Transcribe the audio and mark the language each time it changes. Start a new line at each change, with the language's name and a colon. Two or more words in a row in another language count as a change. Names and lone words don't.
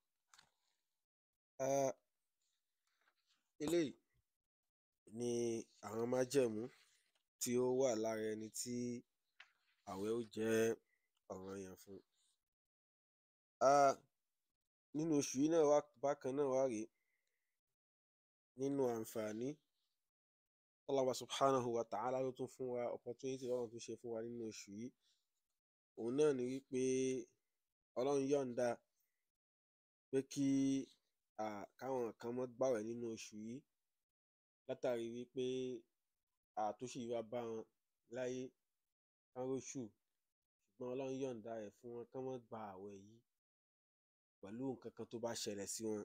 Yoruba: Eléyìí ni àwọn májẹ̀mú tí ó wà lára ẹni tí àwẹ̀ ó jẹ́ ọ̀ranyàn fún. Nínú oṣù yìí náà bákan náà wá rèé, nínú àǹfààní
Arabic: الله سبحانه وتعالى
Yoruba: ló tún fún wa, opportunity Ọlọ́run tún ṣe fún wa nínú oṣù yìí, òun náà ni wípé Ọlọ́run yọ̀ǹda pé kí káwọn kan má gbààwẹ̀ nínú oṣù yìí látàrí wípé àtúnṣe wá bá wọn láyé kán róṣù, ṣùgbọ́n Ọlọ́run yọ̀ǹda ẹ̀ fún wọn kán má gba àwẹ̀ yìí pẹ̀lú nǹkan kan tó bá ṣẹlẹ̀ sí wọn.